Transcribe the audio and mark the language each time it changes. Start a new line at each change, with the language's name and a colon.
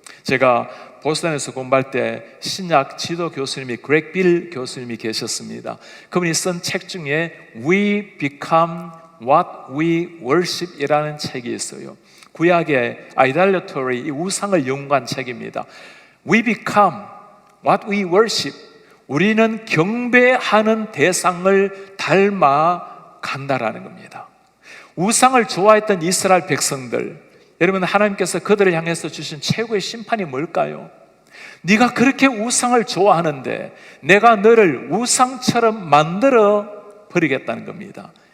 Korean: 제가 보스턴에서 공부할 때 신약 지도 교수님이 그렉 빌 교수님이 계셨습니다. 그분이 쓴 책 중에 We Become What We Worship 이라는 책이 있어요. 구약의 idolatry, 우상을 연구한 책입니다.
English: We become what we worship.
Korean: 우리는 경배하는 대상을 닮아 간다라는 겁니다. 우상을 좋아했던 이스라엘 백성들, 여러분 하나님께서 그들을 향해서 주신 최고의 심판이 뭘까요? 네가 그렇게 우상을 좋아하는데 내가 너를 우상처럼 만들어 버리겠다는 겁니다.